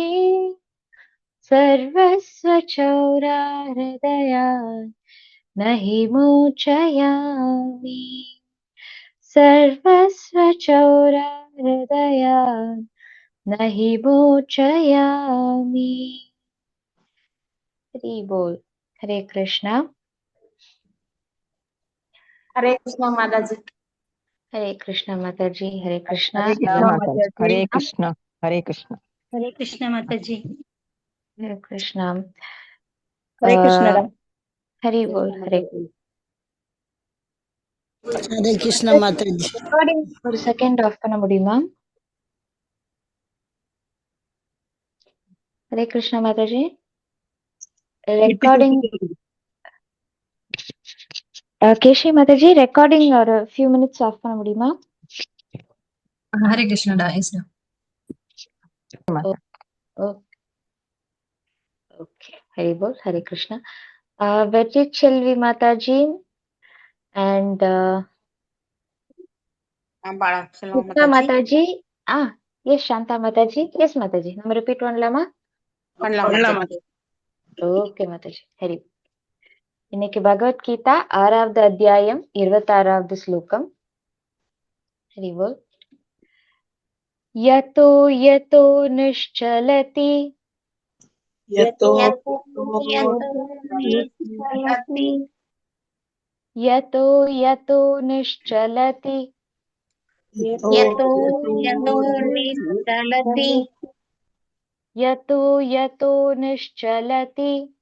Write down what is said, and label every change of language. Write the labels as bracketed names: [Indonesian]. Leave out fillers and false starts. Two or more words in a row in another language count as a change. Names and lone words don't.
[Sanskrit] सर्वस्वचौराहृदयात् न हि मोचयामि सर्वस्वचौराहृदयात् न हि मोचयामि। [Hindi] हरि बोल। हरे कृष्णा। हरे कृष्णा माता जी। हरे कृष्णा माता जी। हरे कृष्णा। हरे कृष्ण माता जी। हरे कृष्ण। हरे कृष्ण। हरे कृष्णा माता जी। हरे कृष्णा। हरे कृष्णा हरि बोल। हरे हरे कृष्ण माता जी। [Tamil] ரெக்கார்டிங் ஒரு செகண்ட் ஆஃப் பண்ண முடியுமா? [Hindi] हरे कृष्णा माता जी। [Tamil] ரெக்கார்டிங் கேஷி [Hindi] माता जी [Tamil] ரெக்கார்டிங் ஒரு [English] few minutes [Tamil] ஆஃப் பண்ண முடியுமா? [Hindi] हरे कृष्णा ओके। हरि बोल। हरे कृष्णा। வெற்றிச்செல்வி माता जी and Krishna माता जी. [English] Yes, Shanta [Hindi] माता जी. [English] Yes [Hindi] माता जी. [Tamil] நம்ம ரிப்பீட் பண்ணலாமா? பண்ணலாம் ஓகே [Hindi] माता जी. [Tamil] हरि இன்னைக்கு பகவத்கீதா 6வது அத்தியாயம் 26வது ஸ்லோகம். [Sanskrit] ஹரிவோல். यतो यतो निश्चलति यतो यतो यतो निश्चलति यतो यतो निश्चलति